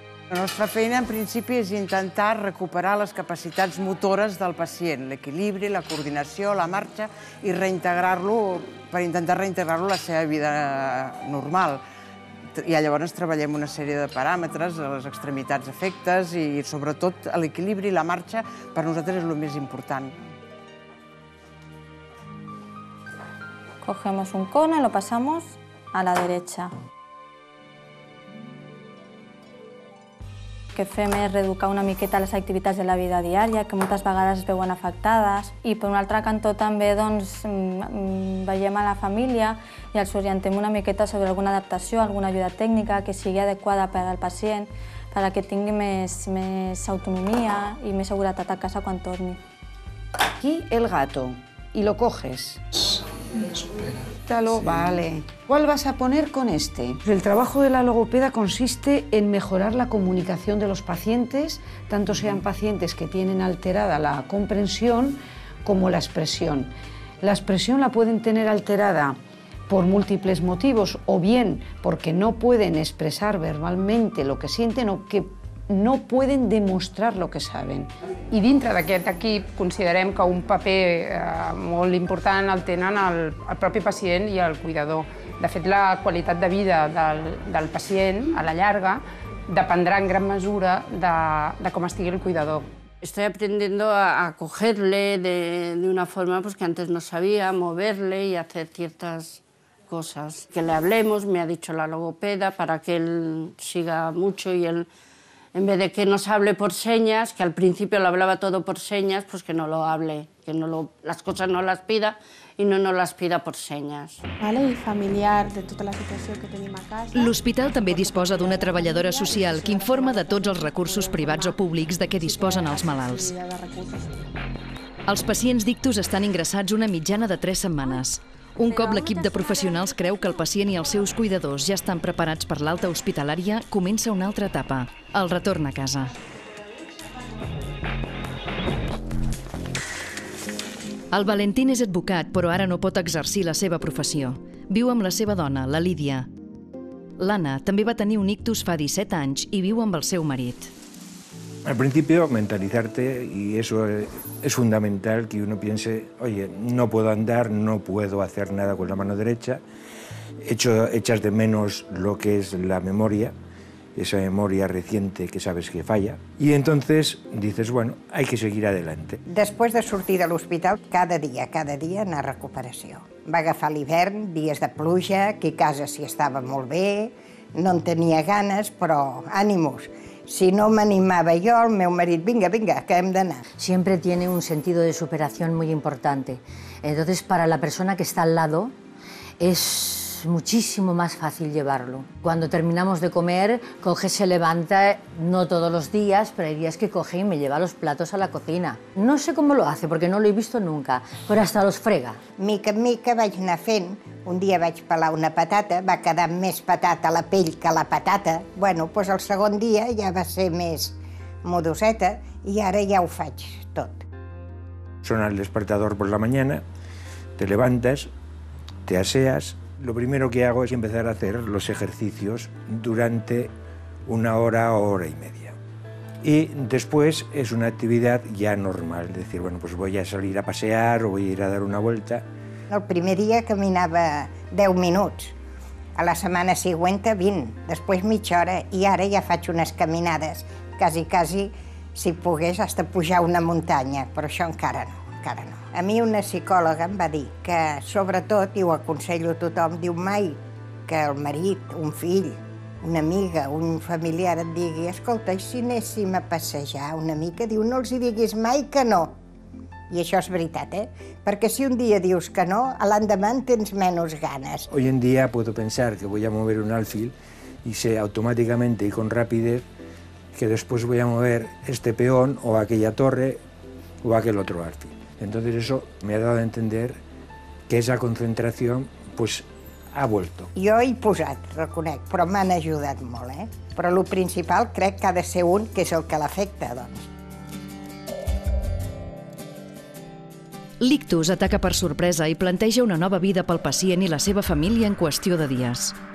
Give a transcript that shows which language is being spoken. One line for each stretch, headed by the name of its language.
Catalan: La nostra feina, en principi, és intentar recuperar les capacitats motores del pacient, l'equilibri, la coordinació, la marxa, i reintegrar-lo, per intentar reintegrar-lo a la seva vida normal. I llavors treballem una sèrie de paràmetres, les extremitats efectes, i sobretot l'equilibri i la marxa per nosaltres és el més important.
Spanish: Cogemos un cono y lo pasamos a la derecha.
Catalan: El que fem és reeducar una miqueta les activitats de la vida diària, que moltes vegades es veuen afectades. I per un altre cantó també veiem a la família i els orientem una miqueta sobre alguna adaptació, alguna ajuda tècnica que sigui adequada per al pacient, perquè tingui més autonomia i més seguretat a casa quan torni.
Spanish: Aquí el gato y lo coges. Espera. Vale. ¿Cuál vas a poner con este? El trabajo de la logopeda consiste en mejorar la comunicación de los pacientes, tanto sean pacientes que tienen alterada la comprensión como la expresión. La expresión la pueden tener alterada por múltiples motivos, o bien porque no pueden expresar verbalmente lo que sienten o que no pueden demostrar lo que saben.
Catalan: I dintre d'aquest equip considerem que un paper molt important el tenen el propi pacient i el cuidador. De fet, la qualitat de vida del pacient, a la llarga, dependrà en gran mesura de com estigui el cuidador.
Spanish: Estoy aprendiendo a acogerle de una forma que antes no sabía, moverle y hacer ciertas cosas. Que le hablemos, me ha dicho la logopeda, para que él siga mucho y él, en vez de que nos hable por señas, que al principio lo hablaba todo por señas, pues que no lo hable, que las cosas no las pida y no nos las pida por senyes.
Catalan: I familiar de tota la situació que tenim a casa. L'hospital també disposa d'una treballadora social que informa de tots els recursos privats o públics de què disposen els malalts. Els pacients d'ictus estan ingressats una mitjana de 3 setmanes. Un cop l'equip de professionals creu que el pacient i els seus cuidadors ja estan preparats per l'alta hospitalària, comença una altra etapa, el retorn a casa. El Valentín és advocat, però ara no pot exercir la seva professió. Viu amb la seva dona, la Lídia. L'Anna també va tenir un ictus fa 17 anys i viu amb el seu marit.
Spanish: Al principio, mentalizarte, y eso es fundamental, que uno piense, oye, no puedo andar, no puedo hacer nada con la mano derecha, echas de menos lo que es la memoria, esa memoria reciente que sabes que falla, y entonces dices, bueno, hay que seguir adelante.
Catalan: Després de sortir de l'hospital, cada dia anar a recuperació. Va agafar l'hivern, dies de pluja, aquí a casa s'hi estava molt bé, no en tenia ganes, però ànimos.
Spanish: Si no me animaba yo,
Catalan: el meu marit, vinga, que hem d'anar.
Spanish: Siempre tiene un sentido de superación muy importante. Entonces, para la persona que está al lado, es muchísimo más fácil llevarlo. Cuando terminamos de comer, coge, se levanta, no todos los días, pero hay días que coge y me lleva los platos a la cocina. No sé cómo lo hace, porque no lo he visto nunca, pero hasta los frega.
Catalan: Mica en mica vaig anar fent. Un dia vaig pelar una patata, va quedar més patata a la pell que la patata. Bueno, doncs el segon dia ja va ser més modoseta i ara ja ho faig tot.
Spanish: Suena el despertador por la mañana, te levantas, te aseas. Lo primero que hago es empezar a hacer los ejercicios durante 1 hora o hora y media. Y después es una actividad ya normal, es decir, bueno, pues voy a salir a pasear o voy a ir a dar una vuelta.
Catalan: El primer dia caminava 10 minuts, a la setmana següent 20, després mitja hora, i ara ja faig unes caminades, quasi, si pogués, hasta pujar una muntanya, però això encara no. A mi una psicòloga em va dir que, sobretot, i ho aconsello a tothom, diu mai que el marit, un fill, una amiga, un familiar et digui escolta, i si anéssim a passejar una mica? Diu, no els hi diguis mai que no. I això és veritat, Perquè si un dia dius que no, a l'endemà tens menys ganes.
Spanish: Hoy en día puedo pensar que voy a mover un alfil y sé automáticamente y con rapidez que después voy a mover este peón o aquella torre o aquel otro alfil. Entonces eso me ha dado a entender que esa concentración pues ha vuelto.
Catalan: Jo he posat, reconec, però m'han ajudat molt, Però el principal crec que ha de ser un, que és el que l'afecta, doncs. L'ictus ataca per sorpresa i planteja una nova vida pel pacient i la seva família en qüestió de dies.